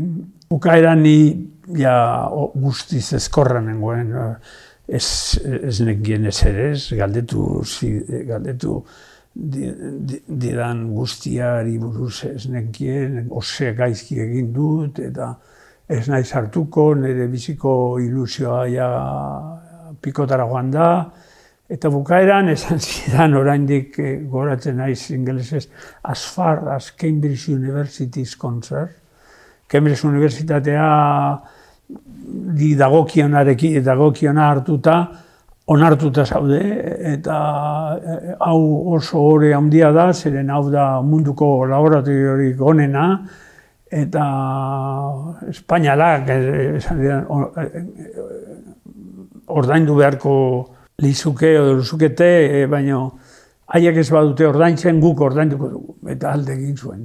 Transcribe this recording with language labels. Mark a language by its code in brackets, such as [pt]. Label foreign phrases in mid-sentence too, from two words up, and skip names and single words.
[eu] Bukaeran ni guztiz ezkorra nengoen, ez nekien eserez, galdetu didan guztiari buruz ez nekien, ose gaizki egin dut, eta ez nahi sartuko, nire biziko ilusioa pikotara joan da, eta bukaeran esan zidan oraindik goratzen naiz ingelesez, [en] as far as Cambridge University is concerned. [eu] Cambridge Universitatea dagokiona hartuta, onartuta zaude, eta hau oso ore handia da, zeren hau da munduko laboratoriorik onena, eta Espainialak ordaindu beharko lizuke edo luzukete, baina haiek ez badute ordaintzen, guk ordainduko dugu, eta alde egin zuen.